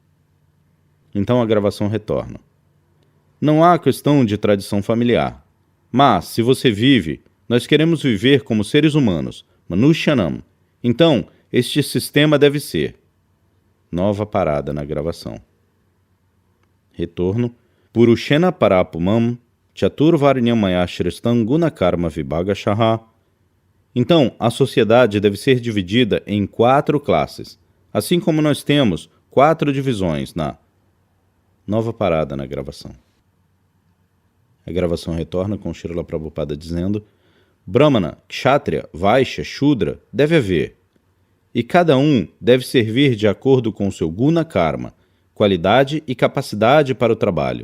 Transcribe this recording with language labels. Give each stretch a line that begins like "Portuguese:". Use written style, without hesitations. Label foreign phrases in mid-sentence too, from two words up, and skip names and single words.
Portuguese: Então a gravação retorna. Não há questão de tradição familiar. Mas, se você vive, nós queremos viver como seres humanos, Manushyanam. Então, este sistema deve ser. Nova parada na gravação. Retorno.
Sanskrit: पुरुषेण परपुमं चातुर्वर्ण्यं मया सृष्टं गुणकर्म विभागशः.
Portuguese: Então, a sociedade deve ser dividida em 4 classes, assim como nós temos 4 divisões na nova parada na gravação. A gravação retorna com Srila Prabhupada dizendo: Brahmana, Kshatriya, Vaishya, Shudra deve haver, e cada um deve servir de acordo com o seu
Sanskrit: गुण कर्म,
Portuguese: qualidade e capacidade para o trabalho.